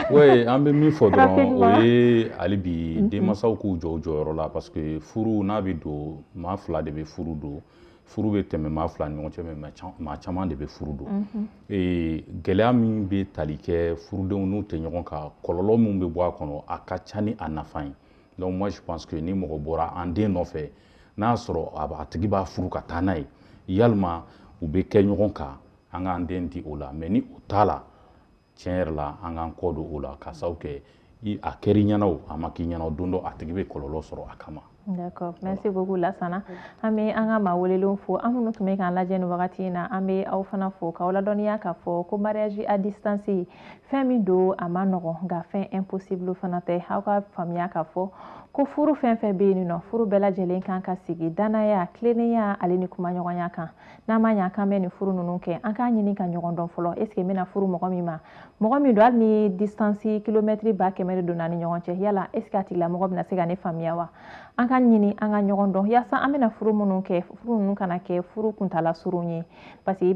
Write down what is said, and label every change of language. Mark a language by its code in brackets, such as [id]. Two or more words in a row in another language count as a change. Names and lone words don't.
[bm] oui an bɛ min fɔ dɔrɔn o ye hali bi denmansaw k'u jɔ u jɔyɔrɔ la [fr] parce que [bm] furu n'a bɛ don maa fila de bɛ furu don furu bɛ tɛmɛ maa fila ni ɲɔgɔn cɛ mais maa caman de bɛ furu don gɛlɛya min bɛ tali kɛ furudenw n'u tɛ ɲɔgɔn kan kɔlɔlɔ min bɛ bɔ a kɔnɔ a ka ca ni a nafa ye [fr] donc moi je pense que [bm] ni mɔgɔ bɔra an den nɔfɛ n'a sɔrɔ a tigi b'a furu ka taa n'a ye yalima u bɛ kɛ ɲɔgɔn kan an k'an den di o la mais ni o t'a la tiɲɛ yɛrɛ la an k'an kɔ don o la ka sababu kɛ a kɛr'i ɲɛna o a ma k'i ɲɛna o don dɔ a tigi bɛ kɔlɔlɔ sɔrɔ a kama. [fr] D'accord, merci beaucoup Lasana. [bm] An bɛ an ka maa welelenw fo an minnu tun bɛ k'an lajɛ nin wagati in na an bɛ aw fana fo k'aw ladɔnniya k'a fɔ ko [fr] mariage à distance [bm] fɛn min don a ma nɔgɔn nka fɛn impossible fana tɛ aw ka faamuya k'a fɔ ko furu fɛn fɛn bɛ yen nɔ furu bɛɛ lajɛlen kan ka sigi danaya tilennenya ale ni kumaɲɔgɔnya kan n'an ma ɲɛ k'an bɛ nin furu ninnu kɛ an k'a ɲini ka ɲɔgɔn dɔn fɔlɔ [fr] est ce que [bm] n bɛna furu mɔgɔ min ma mɔgɔ min don hali ni distance kilomɛtiri 100 de donna ni ɲɔgɔn cɛ yala [fr] est ce [bm] que a tigilamɔgɔ bɛna se ka ne faamuya wa an ka ɲini an ka ɲɔgɔn dɔn yaasa an bɛna furu minnu kɛ furu ninnu kana kɛ furu kuntala surun ye [fr] parce que [bm] i bɛ